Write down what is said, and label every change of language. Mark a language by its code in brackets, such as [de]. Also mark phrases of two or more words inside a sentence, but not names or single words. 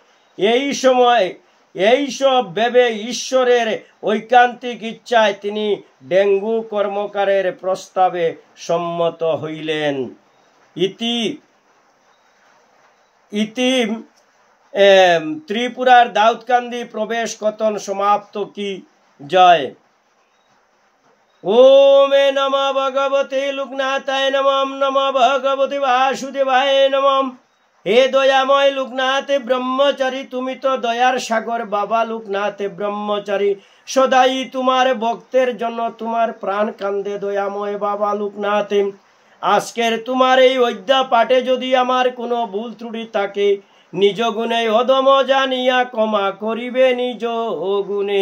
[bn] এইসব ভেবে ঈশ্বরের ঐকান্তিক ইচ্ছায় তিনি ডেঙ্গু কর্মকারের প্রস্তাবে সম্মত হইলেন। ইতি ত্রিপুরার দাউদকান্দি প্রবেশ কথন সমাপ্ত। কি জয়। [sa] ওম নমঃ ভগবতে লোকনাথায় নমঃ। নমঃ ভগবতে বাসুদেবায় নমঃ। [bn] হে দয়াময় লোকনাথ ব্রহ্মচারী, তুমি তো দয়ার সাগর। বাবা লোকনাথ ব্রহ্মচারী, সদাই তোমার ভক্তের জন্য তোমার প্রাণ কান্দে। দয়াময় বাবা লোকনাথ, আজকের তোমার এই অধ্যা পাঠে যদি আমার কোনো ভুল ত্রুটি থাকে, নিজ গুণে অধম জানিয়া ক্ষমা করিবে নিজ গুণে।